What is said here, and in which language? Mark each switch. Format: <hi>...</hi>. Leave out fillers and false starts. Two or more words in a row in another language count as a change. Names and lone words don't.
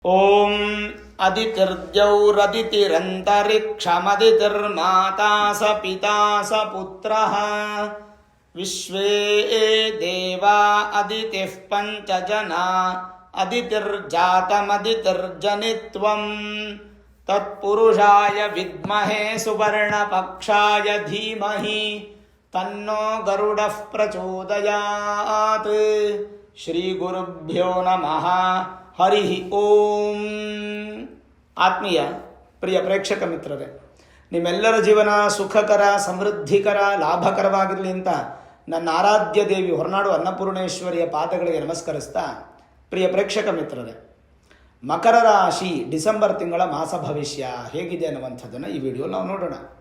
<sa>ಓಂ ಅದಿತಿರ್ದ್ಯೌರದಿತಿರಂತರಿಕ್ಷಮದಿತಿರ್ಮಾತಾ ಸ ಪಿತಾ ಸ ಪುತ್ರಃ ವಿಶ್ವೇ ದೇವಾ ಅದಿತಿಃ ಪಂಚಜನಾ ಅದಿತಿರ್ಜಾತಮದಿತಿರ್ಜನಿತ್ವಂ ತತ್ಪುರುಷಾಯ ವಿದ್ಮಹೇ ಸುವರ್ಣಪಕ್ಷಾಯ ಧೀಮಹಿ ತನ್ನೋ ಗರುಡಃ ಪ್ರಚೋದಯಾತ್. ಶ್ರೀ ಗುರುಭ್ಯೋ ನಮಃ. ಹರಿ ಓಂ.</sa> <kn>ಆತ್ಮೀಯ ಪ್ರಿಯ ಪ್ರೇಕ್ಷಕ ಮಿತ್ರರೇ, ನಿಮ್ಮೆಲ್ಲರ ಜೀವನ ಸುಖಕರ, ಸಮೃದ್ಧಿಕರ, ಲಾಭಕರವಾಗಿರಲಿ ಅಂತ ನನ್ನ ಆರಾಧ್ಯ ದೇವಿ ಹೊರನಾಡು ಅನ್ನಪೂರ್ಣೇಶ್ವರಿಯ ಪಾದಗಳಿಗೆ ನಮಸ್ಕರಿಸ್ತಾ, ಪ್ರಿಯ ಪ್ರೇಕ್ಷಕ ಮಿತ್ರರೇ, ಮಕರ ರಾಶಿ ಡಿಸೆಂಬರ್ ತಿಂಗಳ ಮಾಸ ಭವಿಷ್ಯ ಹೇಗಿದೆ ಅನ್ನುವಂಥದ್ದನ್ನು ಈ ವಿಡಿಯೋ ನಾವು ನೋಡೋಣ.</kn>